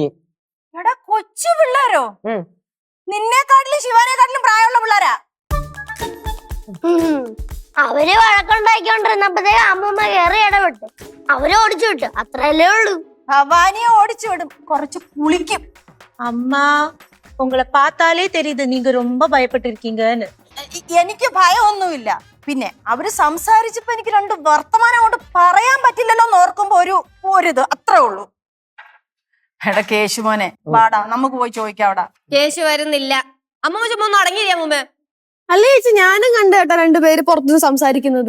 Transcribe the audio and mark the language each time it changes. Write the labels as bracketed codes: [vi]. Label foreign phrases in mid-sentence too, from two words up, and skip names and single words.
[ml] എടാ, കൊച്ചു പിള്ളേരോ? നിന്നെക്കാട്ടിലും ശിവാനെക്കാട്ടിലും പ്രായമുള്ള പിള്ളേരാ. അവര് വഴക്കുണ്ടാക്കിക്കൊണ്ടിരുന്നപ്പോഴത്തേക്ക് അമ്മൂമ്മ കയറി ഇടപെട്ട് അവരെ ഓടിച്ചു വിട്ടു. അത്രയല്ലേ ഉള്ളൂ. ഭവാനിയെ ഓടിച്ചു വിടും, കുറച്ച് പുളിക്കും. [ta] அம்மா, உங்களை பார்த்தாலே தெரியுது நீங்க ரொம்ப பயப்பட்டு இருக்கீங்கன்னு. [ml] എനിക്ക് ഭയമൊന്നുമില്ല. പിന്നെ അവര് സംസാരിച്ചപ്പോ എനിക്ക് രണ്ട് വർത്തമാനം കൊണ്ട് പറയാൻ പറ്റില്ലല്ലോ എന്ന് ഓർക്കുമ്പോ ഒരിത് അത്രേ ഉള്ളൂ. എടാ കേശുമോനെ, വാടാ നമുക്ക് പോയി ചോദിക്കാവടാ. കേശു വരുന്നില്ല. അമ്മ ചുമ്മാ ഒന്ന് അടങ്ങിയില്ല അമ്മൂമ്മ. അല്ലേ ചേച്ചി, ഞാനും കണ്ടു കേട്ടോ രണ്ടുപേര് പുറത്തുനിന്ന് സംസാരിക്കുന്നത്.